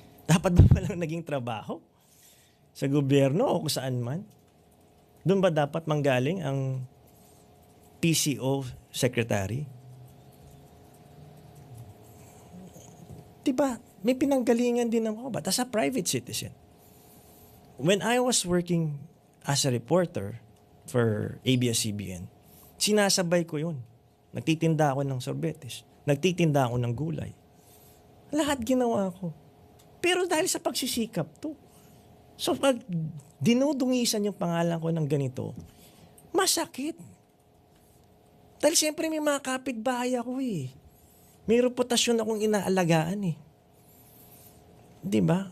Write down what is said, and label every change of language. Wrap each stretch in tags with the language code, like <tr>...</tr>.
<tl>Dapat ba palang naging trabaho? Sa gobyerno o kung saan man? Doon ba dapat manggaling ang PCO secretary? Diba? May pinanggalingan din ako.</tl> <en>But as a private citizen, when I was working as a reporter for ABS-CBN,</en> <tl>sinasabay ko yun. Nagtitinda ako ng sorbetes. Nagtitinda ako ng gulay. Lahat ginawa ko. Pero dahil sa pagsisikap to. So pag dinudungisan yung pangalan ko ng ganito, masakit. Dahil siyempre may mga kapitbahay ako eh. May reputasyon akong inaalagaan eh. Diba?</tl>